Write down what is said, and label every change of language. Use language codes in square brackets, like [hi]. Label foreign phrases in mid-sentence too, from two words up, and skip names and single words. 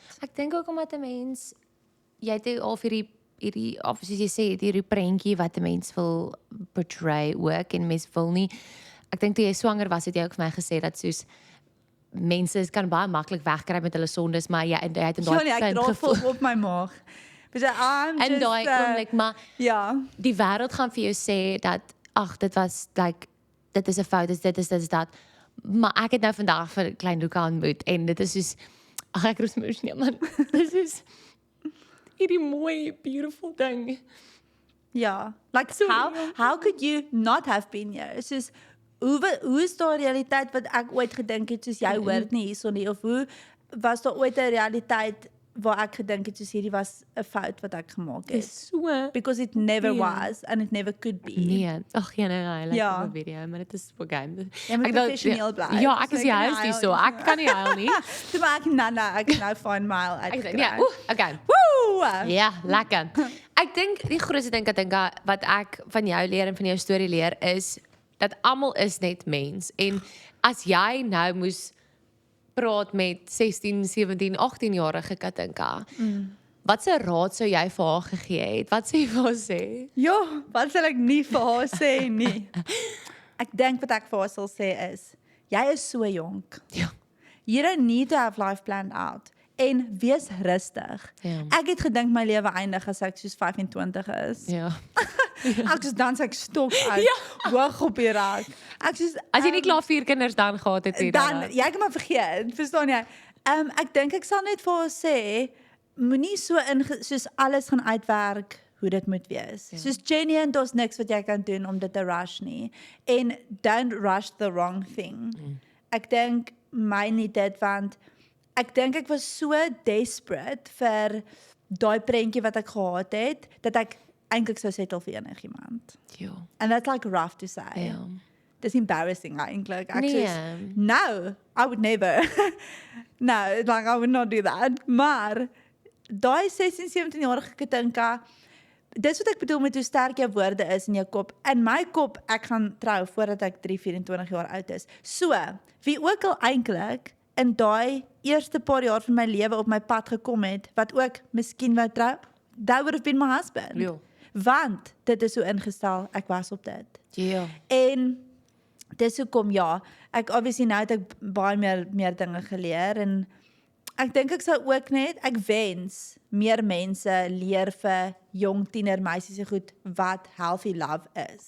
[af] Ek dink ook omdat 'n mens jy het al vir hierdie of soos jy sê, hierdie prentjie wat 'n mens wil portray ook en mens wil nie. Ek dink toe jy swanger was, het jy ook vir my gesê dat soos mense kan baie maklik wegkry met hulle sondes, maar jy het in daai ek dra vol op my maag. [en] But I'm [af] en [en] just [af] daai oomblik, maar ja. die wêreld gaan vir jou sê dat ag, dit was like dit is 'n fout, dit is dat. Maar ek het nou vandag vir klein Luka ontmoet en dit is soos ag ek roes emosioneel man. Dit is hierdie mooi beautiful ding. Ja, [en] like how could you not have been here? [af] Soos hoe is daar 'n realiteit wat ek ooit gedink het soos jy hoort nie hierson nie, of hoe was daar ooit 'n realiteit waar ek gedink het soos hierdie was 'n fout wat ek gemaak het? So [en] Because it never was and it never could be. [af] nee, ag nee, [en] I like [af] Ja. die video, maar dit is okay. Jy moet professioneel bly. Ja, ek is So die ek kan nie huis nie huil so. nie. Ek kan nie huil nie. Toe maak ek ek nou fine mile Ek uitgekry. sê ja, okay. Woe! Ja, lekker. Ek dink die grootste ding wat ek van jou leer en van jou storie leer is dat almal is net mens en as jy nou moes praat met 16, 17, 18-jarige Katinka. Wat se raad sou jy vir haar gegee het? Wat sê jy vir haar sê? Ja, wat sal ek nie vir haar sê nie? Ek dink wat ek vir haar sal sê is, jy is so jonk. Ja. [en] You don't need to have life planned out. [af] En wees rustig. Ja. Ek het gedink my lewe eindig as ek soos 25 is. Ja. Ek soos dans ek stok uit, hoog op die rak. Ek soos As jy nie klaar 4 kinders dan gehad het nie dan jy kan maar vergeet, verstaan jy? Ek dink ek sal net vir haar sê, moenie so soos alles gaan uitwerk hoe dit moet wees. Ja. Soos Jenny en daar's niks wat jy kan doen om dit te rush nie. [en] En don't rush the wrong thing. [af] Ek dink my nie dit, want ek dink ek was so desperate vir daai prentjie wat ek gehad het, dat ek eintlik sou settle vir enigiemand. Ja. [en] And that's like rough to say. [af] Ja. Dis embarrassing eintlik. Ek Nee. sê [en] no, I would never. No, like I would not do that. [af] Maar daai 16, 17-jarige Katinka, dis wat ek bedoel met hoe sterk jou woorde is in jou kop. In my kop, ek gaan trou voordat ek 3, 24 jaar oud is. So, wie ook al eintlik in daai eerste paar jaar van my lewe op my pad gekom het, wat ook miskien wou trou, [en] that would have been my husband. [af] Ja. Want dit is so ingestel, ek was op dit. Ja. En dis hoekom ja, ek obviously nou het ek baie meer dinge geleer en ek dink ek sou ook net, ek wens meer mense leer vir jong tienermeisies goed wat healthy love is.